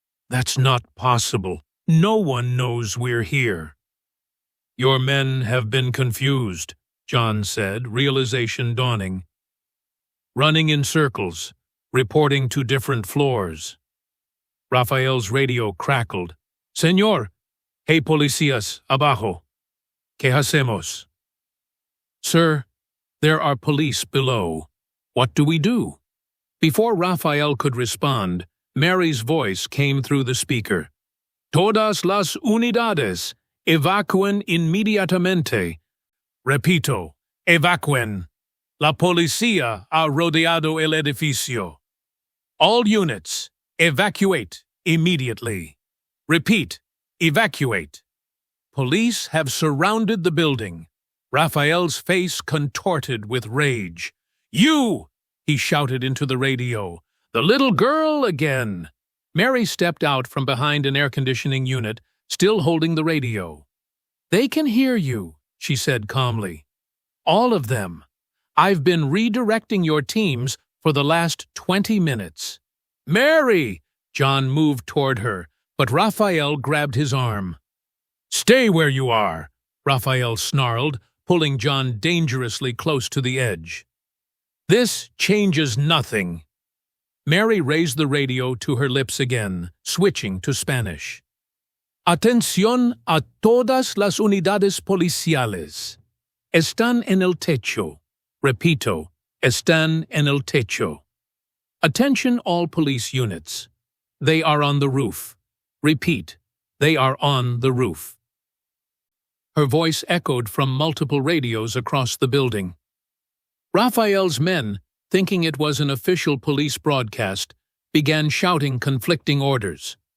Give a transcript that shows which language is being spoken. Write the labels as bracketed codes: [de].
[en] "That's not possible. No one knows we're here." "Your men have been confused," John said, realization dawning. "Running in circles, reporting to different floors." Raphael's radio crackled. [es] "Señor, hey policías, abajo. ¿Qué hacemos?" [en] "Sir, there are police below. What do we do?" Before Raphael could respond, Mary's voice came through the speaker. [es] "Todas las unidades, evacúen inmediatamente. Repito, evacúen. La policía ha rodeado el edificio. [en] All units, evacuate immediately. Repeat, evacuate." Police have surrounded the building. Raphael's face contorted with rage. "You!" he shouted into the radio. "The little girl again!" Mary stepped out from behind an air-conditioning unit, still holding the radio. "They can hear you," she said calmly. "All of them. I've been redirecting your teams for the last 20 minutes. "Mary!" John moved toward her, but Raphael grabbed his arm. "Stay where you are!" Raphael snarled, pulling John dangerously close to the edge. "This changes nothing." Mary raised the radio to her lips again, switching to Spanish. [es] "Atención a todas las unidades policiales. Están en el techo. Repito, están en el techo. [en] Attention all police units. They are on the roof. Repeat, they are on the roof." Her voice echoed from multiple radios across the building. Raphael's men, thinking it was an official police broadcast, began shouting conflicting orders.